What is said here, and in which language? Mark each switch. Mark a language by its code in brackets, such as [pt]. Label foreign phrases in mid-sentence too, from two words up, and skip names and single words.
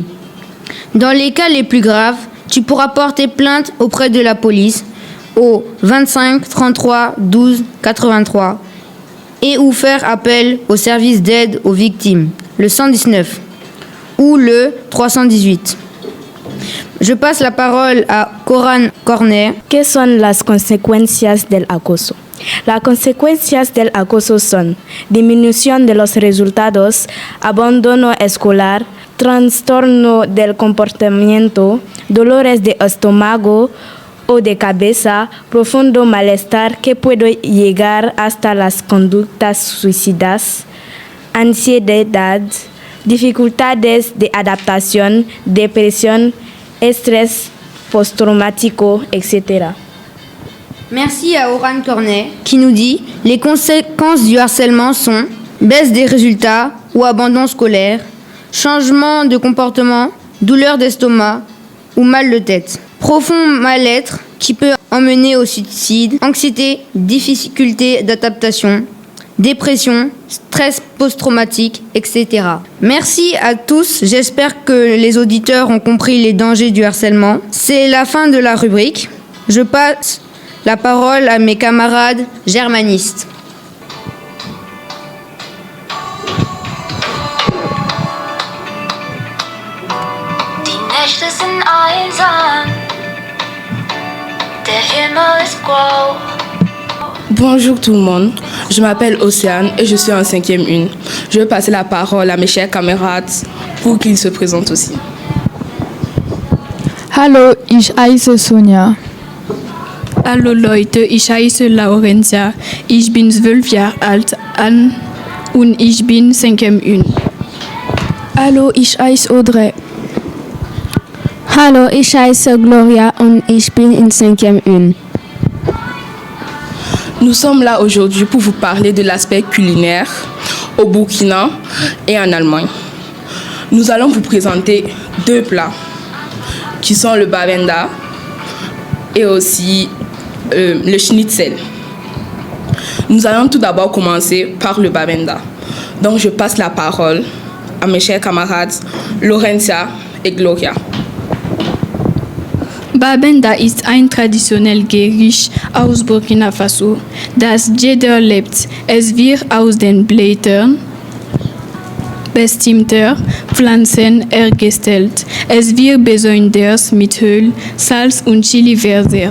[fr] Dans les cas les plus graves, tu pourras porter plainte auprès de la police au 25 33 12 83 et ou faire appel au service d'aide aux victimes, le 119 ou le 318. Je passe la parole à Coran Cornet. [es] ¿Qué son las consecuencias del acoso? Las consecuencias del acoso son disminución de los resultados, abandono escolar, trastorno del comportamiento, dolores de estómago o de cabeza, profundo malestar que puede llegar hasta las conductas suicidas, ansiedad, dificultades de adaptación, depresión, estrés postraumático, etc. [fr] Merci à Oran Cornet qui nous dit « Les conséquences du harcèlement sont baisse des résultats ou abandon scolaire, changement de comportement, douleur d'estomac ou mal de tête, profond mal-être qui peut emmener au suicide, anxiété, difficulté d'adaptation, dépression, stress post-traumatique, etc. » Merci à tous, j'espère que les auditeurs ont compris les dangers du harcèlement. C'est la fin de la rubrique. Je passe la parole à mes camarades germanistes. [de] Die Nächte sind einsam, der Himmel ist grau. [fr] Bonjour tout le monde, je m'appelle Océane et je suis en 5e 1. Je vais passer la parole à mes chers camarades pour qu'ils se présentent aussi. [de] Hallo, ich heiße Sonja. Hallo Leute, ich heiße Laurentia. Ich bin 12 Jahre alt und ich bin 5e 1. Hallo, ich heiße Audrey. Hallo, ich heiße Gloria und ich bin in 5e 1. [fr] Nous sommes là aujourd'hui pour vous parler de l'aspect culinaire au Burkina et en Allemagne. Nous allons vous présenter 2 plats qui sont le babenda et aussi le schnitzel. Nous allons tout d'abord commencer par le babenda. Donc je passe la parole à mes chers camarades Laurentia et Gloria. [de] Babenda ist ein traditionelles Gericht aus Burkina Faso, das jeder lebt. Es wird aus den Blättern bestimmter Pflanzen hergestellt. Es wird besonders mit Öl, Salz und Chili versehrt.